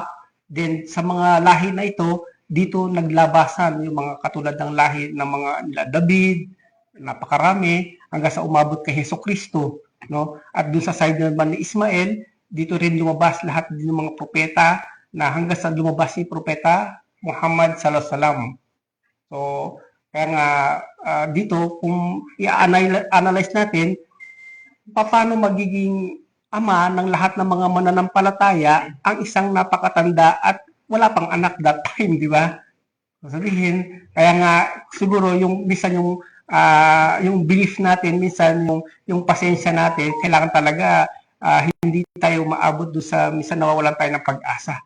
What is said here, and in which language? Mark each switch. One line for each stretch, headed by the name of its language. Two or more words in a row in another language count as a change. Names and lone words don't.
Filipino: Then sa mga lahi na ito, dito naglabasan yung mga katulad ng lahi ng mga nila David, napakarami, hanggang sa umabot kay Jesucristo, no? At doon sa side naman ni Ismael, dito rin lumabas lahat din ng mga propeta na hanggang sa lumabas si Propeta Muhammad
Arabic: صلى الله عليه وسلم.
Filipino: So, kaya nga dito kung i-analyze natin paano magiging ama ng lahat ng mga mananampalataya ang isang napakatanda at wala pang anak
English: that time,
Filipino: di ba? Sabihin, kaya nga siguro yung minsan yung belief natin, minsan yung pasensya natin, kailangan talaga hindi tayo maabot doon sa minsan nawawalan tayo ng pag-asa.